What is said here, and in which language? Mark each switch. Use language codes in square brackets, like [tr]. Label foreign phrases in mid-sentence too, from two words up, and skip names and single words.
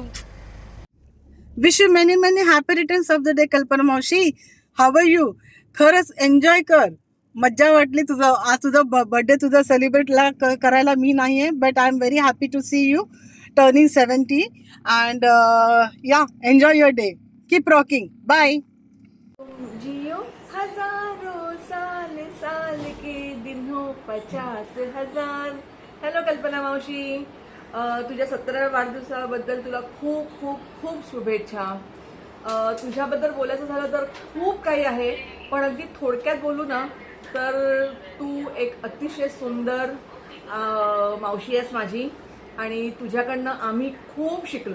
[en] Wish you many happy returns of the day कल्पना मावशी. How are you? [mr] खरंच एन्जॉय कर, मज्जा वाटली तुझं. आज तुझा बर्थडे तुझा सेलिब्रेटला करायला मी नाही आहे, [en] But I am very happy to see you turning 70 and ya enjoy your day. Keep rocking. Bye. [hi] जियो हजारों साल, साल के दिन हो 50,000. [mr] हॅलो कल्पना मावशी, तुझ्या 17व्या वाढदिवसाबद्दल तुला खूप खूप खूप शुभेच्छा. तुझ्याबद्दल बोलायचं झालं तर खूप काही आहे, पण अगदी थोडक्यात बोलू ना तर तू एक अतिशय सुंदर मावशी आहेस माझी आणि तुझ्याकडनं आम्ही खूप शिकलोय.